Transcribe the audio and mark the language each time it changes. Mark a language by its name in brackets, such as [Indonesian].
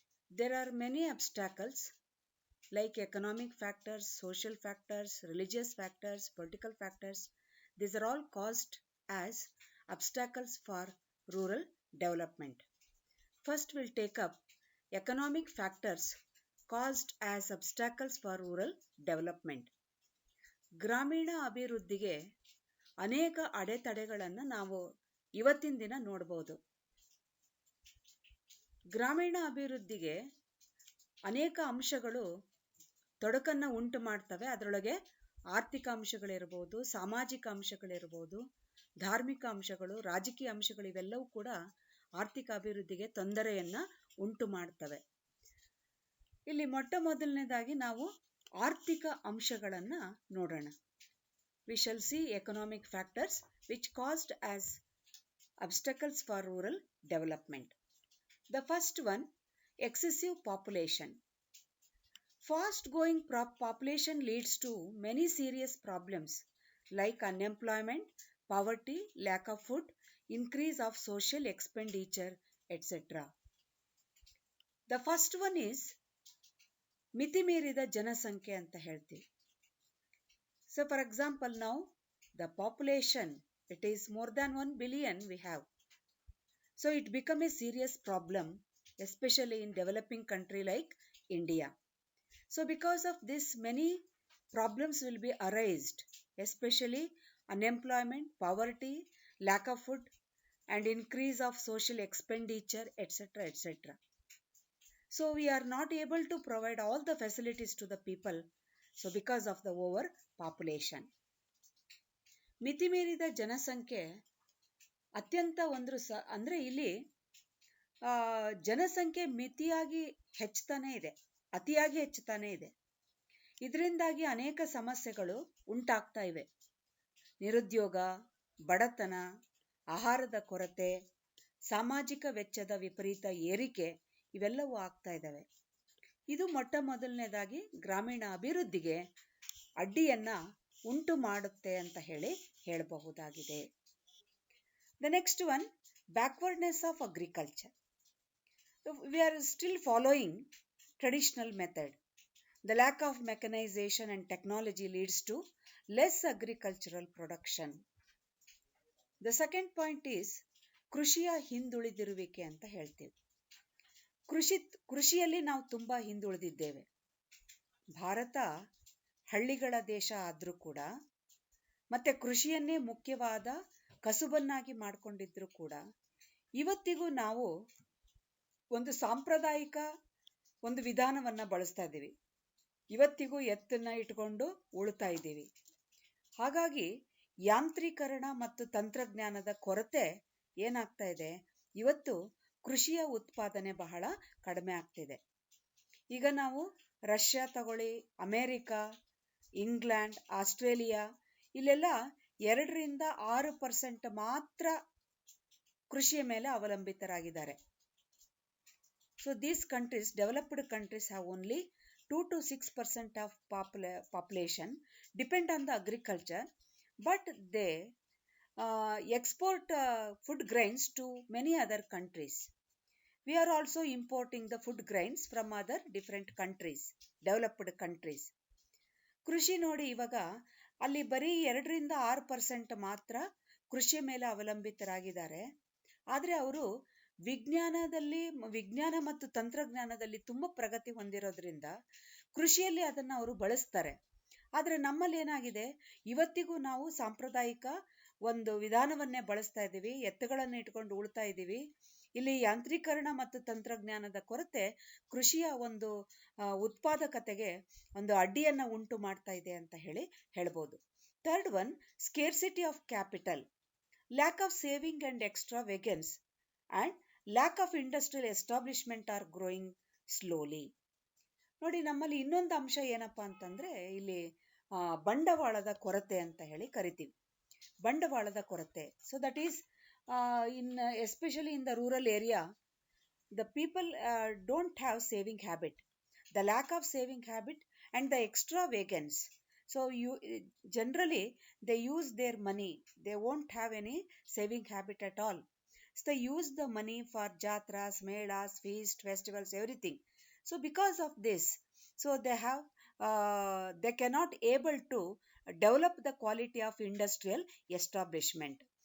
[English] There are many obstacles like economic factors, social factors, religious factors, political factors. These are all caused as obstacles for rural development. First, we'll take up economic factors caused as obstacles for rural development. [Kannada] ಗ್ರಾಮೀಣ ಅಭಿವೃದ್ಧಿಗೆ ಅನೇಕ ಅಡೆತಡೆಗಳನ್ನು ನಾವು ಇವತ್ತಿನ ದಿನ ನೋಡಬಹುದು. ಗ್ರಾಮೀಣ ಅಭಿವೃದ್ಧಿಗೆ ಅನೇಕ ಅಂಶಗಳು ತೊಡಕನ್ನು ಉಂಟು ಮಾಡ್ತವೆ. ಅದರೊಳಗೆ ಆರ್ಥಿಕ ಅಂಶಗಳಿರ್ಬೋದು, ಸಾಮಾಜಿಕ ಅಂಶಗಳಿರ್ಬೋದು, ಧಾರ್ಮಿಕ ಅಂಶಗಳು, ರಾಜಕೀಯ ಅಂಶಗಳು ಇವೆಲ್ಲವೂ ಕೂಡ ಆರ್ಥಿಕ ಅಭಿವೃದ್ಧಿಗೆ ತೊಂದರೆಯನ್ನ ಉಂಟು ಮಾಡ್ತವೆ. ಇಲ್ಲಿ ಮೊಟ್ಟ ಮೊದಲನೇದಾಗಿ ನಾವು ಆರ್ಥಿಕ ಅಂಶಗಳನ್ನ ನೋಡೋಣ. [English] We shall see economic factors which caused as obstacles for rural development. The first one, excessive population. Fast growing population leads to many serious problems like unemployment, poverty, lack of food, increase of social expenditure, etc. The first one is [Kannada] ಮಿತಿಮೀರಿದ ಜನಸಂಖ್ಯೆ ಅಂತ ಹೇಳ್ತೀವಿ. [English] So for example, now the population, it is more than 1 billion we have. So it become a serious problem, especially in developing country like India. So because of this, many problems will be arised, especially unemployment, poverty, lack of food, and increase of social expenditure, etc., etc. So we are not able to provide all the facilities to the people. So because of the overpopulation. [Kannada] ಮಿತಿಮೀರಿದ ಜನಸಂಖ್ಯೆ ಅತ್ಯಂತ ಅಂದ್ರೆ ಇಲ್ಲಿ ಜನಸಂಖ್ಯೆ ಮಿತಿಯಾಗಿ ಹೆಚ್ಚುತ್ತಾನೆ ಇದೆ, ಅತಿಯಾಗಿ ಹೆಚ್ಚುತ್ತಾನೆ ಇದೆ. ಇದರಿಂದಾಗಿ ಅನೇಕ ಸಮಸ್ಯೆಗಳು ಉಂಟಾಗ್ತಾ ಇವೆ. ನಿರುದ್ಯೋಗ, ಬಡತನ, ಆಹಾರದ ಕೊರತೆ, ಸಾಮಾಜಿಕ ವೆಚ್ಚದ ವಿಪರೀತ ಏರಿಕೆ ಇವೆಲ್ಲವೂ ಆಗ್ತಾ ಇದ್ದಾವೆ. ಇದು ಮೊಟ್ಟ ಮೊದಲನೇದಾಗಿ ಗ್ರಾಮೀಣ ಅಭಿವೃದ್ಧಿಗೆ ಅಡ್ಡಿಯನ್ನ ಉಂಟು ಮಾಡುತ್ತೆ ಅಂತ ಹೇಳಬಹುದಾಗಿದೆ. [English] The next one, backwardness of agriculture. We are still following traditional method. The lack of mechanization and technology leads to less agricultural production. The second point is [Kannada] ಕೃಷಿಯ ಹಿಂದುಳಿದಿರುವಿಕೆ ಅಂತ ಹೇಳ್ತೀವಿ. ಕೃಷಿಯಲ್ಲಿ ನಾವು ತುಂಬಾ ಹಿಂದುಳಿದಿದ್ದೇವೆ. ಭಾರತ ಹಳ್ಳಿಗಳ ದೇಶ ಆದ್ರೂ ಕೂಡ, ಮತ್ತೆ ಕೃಷಿಯನ್ನೇ ಮುಖ್ಯವಾದ ಕಸುಬನ್ನಾಗಿ ಮಾಡಿಕೊಂಡಿದ್ರು ಕೂಡ, ಇವತ್ತಿಗೂ ನಾವು ಒಂದು ಸಾಂಪ್ರದಾಯಿಕ ಒಂದು ವಿಧಾನವನ್ನ ಬಳಸ್ತಾ ಇದ್ದೀವಿ. ಇವತ್ತಿಗೂ ಎತ್ತನ್ನ ಇಟ್ಕೊಂಡು ಉಳ್ತಾ ಇದ್ದೀವಿ. ಹಾಗಾಗಿ ಯಾಂತ್ರೀಕರಣ ಮತ್ತು ತಂತ್ರಜ್ಞಾನದ ಕೊರತೆ ಏನಾಗ್ತಾ ಇದೆ, ಇವತ್ತು ಕೃಷಿಯ ಉತ್ಪಾದನೆ ಬಹಳ ಕಡಿಮೆ ಆಗ್ತಿದೆ. ಈಗ ನಾವು ರಷ್ಯಾ ತಗೊಳ್ಳಿ, ಅಮೇರಿಕಾ, ಇಂಗ್ಲೆಂಡ್, ಆಸ್ಟ್ರೇಲಿಯಾ ಇಲ್ಲೆಲ್ಲ 2-6% ಮಾತ್ರ ಕೃಷಿಯ ಮೇಲೆ ಅವಲಂಬಿತರಾಗಿದ್ದಾರೆ. [English] So these countries, developed countries, have only 2-6% of population depend on the agriculture, but they export food grains to many other countries. We are also importing the food grains from other different countries, developed countries. [Kannada] ಕೃಷಿ ನೋಡಿ, ಇವಾಗ ಅಲ್ಲಿ ಬರೀ 2-6% ಮಾತ್ರ ಕೃಷಿಯ ಮೇಲೆ ಅವಲಂಬಿತರಾಗಿದ್ದಾರೆ. ಆದರೆ ಅವರು ವಿಜ್ಞಾನ ಮತ್ತು ತಂತ್ರಜ್ಞಾನದಲ್ಲಿ ತುಂಬಾ ಪ್ರಗತಿ ಹೊಂದಿರೋದ್ರಿಂದ ಕೃಷಿಯಲ್ಲಿ ಅದನ್ನ ಅವರು ಬಳಸ್ತಾರೆ. ಆದ್ರೆ ನಮ್ಮಲ್ಲಿ ಏನಾಗಿದೆ, ಇವತ್ತಿಗೂ ನಾವು ಸಾಂಪ್ರದಾಯಿಕ ಒಂದು ವಿಧಾನವನ್ನೇ ಬಳಸ್ತಾ ಇದ್ದೀವಿ, ಎತ್ತುಗಳನ್ನು ಇಟ್ಕೊಂಡು ಉಳ್ತಾ ಇದ್ದೀವಿ. ಇಲ್ಲಿ ಯಾಂತ್ರೀಕರಣ ಮತ್ತು ತಂತ್ರಜ್ಞಾನದ ಕೊರತೆ ಕೃಷಿಯ ಒಂದು ಉತ್ಪಾದಕತೆಗೆ ಒಂದು ಅಡ್ಡಿಯನ್ನ ಉಂಟು ಮಾಡ್ತಾ ಇದೆ ಅಂತ ಹೇಳ್ಬೋದು. [English] Third one, scarcity of capital, lack of saving and extravagance and lack of industrial establishment are growing slowly. [Kannada] ನೋಡಿ, ನಮ್ಮಲ್ಲಿ ಇನ್ನೊಂದು ಅಂಶ ಏನಪ್ಪಾ ಅಂತಂದ್ರೆ ಇಲ್ಲಿ ಬಂಡವಾಳದ ಕೊರತೆ ಅಂತ ಕರಿತೀವಿ. ಬಂಡವಾಳದ ಕೊರತೆ. [English] So that is in especially in the rural area, the people don't have saving habit. The lack of saving habit and the extravagance. So you generally they use their money, they won't have any saving habit at all. So they use the money for jatras, melas, feast, festivals, everything. So because of this, so they have they cannot able to develop the quality of industrial establishment.